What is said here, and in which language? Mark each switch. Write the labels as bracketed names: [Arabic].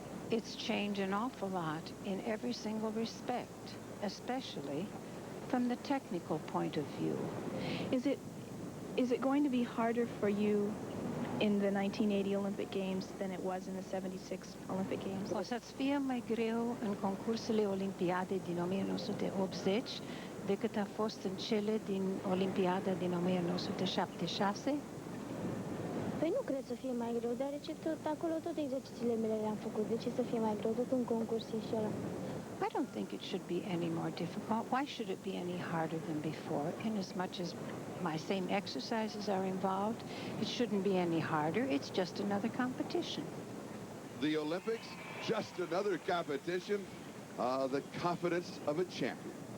[English] It's changed an awful lot in every single respect, especially from the technical point of view. Is it going to be harder for you in the 1980 Olympic Games than it was in the 76 Olympic Games? [Romanian] O să-ți fie mai greu în concursurile olimpiade din 1980 decât a fost în cele din Olimpiada din 1976? Păi nu cred să fie mai greu, deoarece acolo tot exercițiile mele le-am făcut. De ce să fie mai greu? Tot un concurs e și ăla. [English] I don't think it should be any more difficult. Why should it be any harder than before? In as much as my same exercises are involved, it shouldn't be any harder. It's just another competition. The Olympics, just another competition. The confidence of a champion.